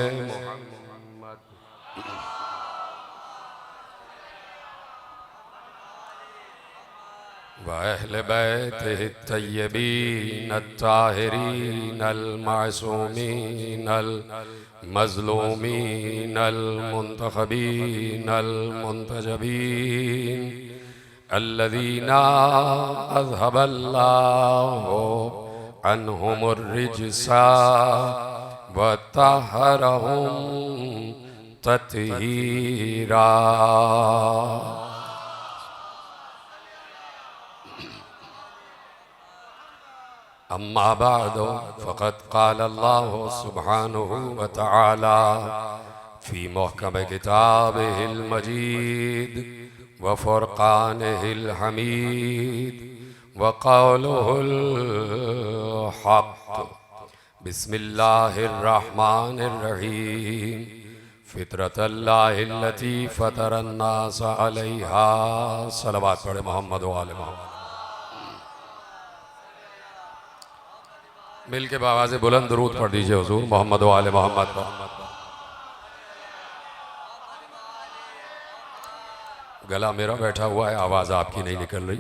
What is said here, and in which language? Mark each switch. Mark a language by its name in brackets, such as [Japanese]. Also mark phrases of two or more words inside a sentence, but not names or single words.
[Arabic] وأهل بيته الطيبين الطاهرين المعصومين المظلومين المنتخبين المنتجبين الذين أذهب الله عنهم الرجس وطهرهم تطهيرا. أما بعد فقد قال الله سبحانه وتعالى في محكم كتابه المجيد وفرقانه الحميد وقوله الحق. بسم الله الرحمن الرحيم. فطرة الله التي فطر الناس عليها. [Urdu] صلوات پڑھیں محمد و آلِ محمد۔ مل کے باآوازِ بلند درود پڑھ دیجیے حضور محمد و آلِ محمد پر. گلا میرا بیٹھا ہوا ہے، آواز آپ کی نہیں نکل رہی.